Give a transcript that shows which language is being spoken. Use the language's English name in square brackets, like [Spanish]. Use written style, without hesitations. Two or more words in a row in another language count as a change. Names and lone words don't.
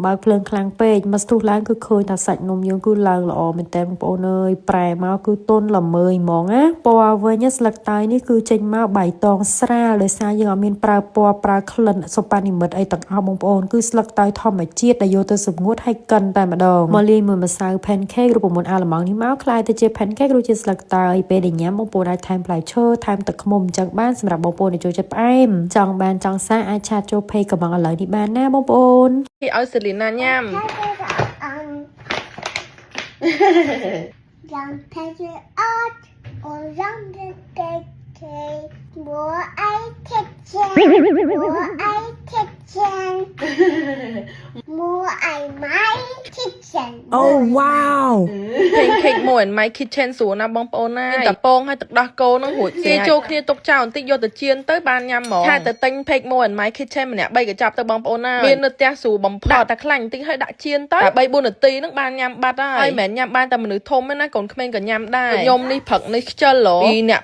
[Khmer] បើកភ្លើងខ្លាំងពេកមកស្ទុះឡើងគឺឃើញថាសាច់នំយើងគឺឡើងល្អមែនតើបងប្អូនអើយប្រែមកគឺទន់ល្មើយហ្មងណាពណ៌វិញស្លឹកតើយនេះគឺចេញមកបៃតងស្រាលដោយសារយើងអត់មានប្រើពណ៌ប្រើក្លិនសុប៉ានិមិត្តអីទាំងអស់បងប្អូនគឺស្លឹកតើយធម្មជាតិដែលយកទៅសម្ងួតហើយកិនតែម្ដងមកលាយមួយម្សៅ pancake រូបមន្តអាឡម៉ង់នេះមកคล้ายទៅជា pancake រសជាតិស្លឹកតើយពេលដែលញ៉ាំបងប្អូនអាចថែមផ្លែឈើថែមទឹកឃ្មុំអញ្ចឹងបានសម្រាប់បងប្អូនដែលចូលចិត្តផ្អែមចង់បានចង់សាអាចឆាតចូល page កំងឥឡូវនេះបានណាបងប្អូន គេឲ្យសេលីណាញ៉ាំ Young Pedro Art or Young Decade More I Kitchen More I Kitchen More I My Kitchen [English] Oh wow [Khmer] Pancake មួយ My Kitchen ស្រួលណាស់បងប្អូនណាតែពងឲ្យទឹកដោះគោនឹងរួចគេចូលគ្នាទុកចោលបន្តិចយកទៅចៀនទៅបានញ៉ាំហ្មងថាទៅទិញ Pancake មួយ My Kitchen ម្នាក់3កញ្ចប់ទៅបងប្អូនណាមាននៅផ្ទះស្រួលបំផុត តែខ្លាញ់បន្តិចឲ្យដាក់ចៀនទៅតែ3 4នាទីនឹងបានញ៉ាំបាត់ហើយមិនមែនញ៉ាំបានតែមនុស្សធំទេណាកូនក្មេងក៏ញ៉ាំដែរខ្ញុំនេះព្រឹកនេះខ្ជិលហ៎ពីអ្នក